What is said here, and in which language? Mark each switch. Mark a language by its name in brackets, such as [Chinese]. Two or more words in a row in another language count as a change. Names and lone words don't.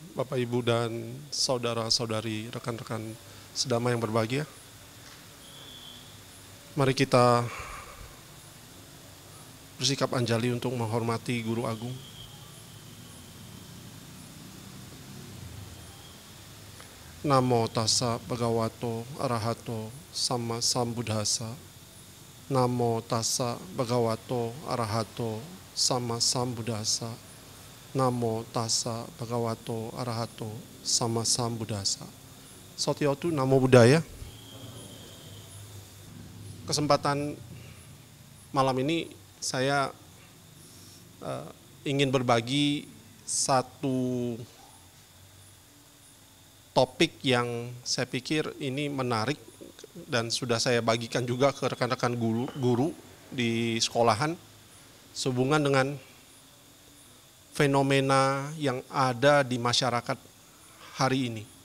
[Indonesian] Bapak, Ibu, dan saudara-saudari, rekan-rekan sedama yang berbahagia. Mari kita bersikap anjali untuk menghormati Guru Agung. [Pali] Namo tassa bhagavato arahato sama sambuddhassa. Namo tassa bhagavato arahato sama sambuddhassa. Namo tassa bhagavato arahato sama sambuddhassa. Sotiotu Namo Buddhaya. [Indonesian] Kesempatan malam ini saya ingin berbagi satu topik yang saya pikir ini menarik dan sudah saya bagikan juga ke rekan-rekan guru di sekolahan sehubungan dengan fenomena yang ada di masyarakat hari ini.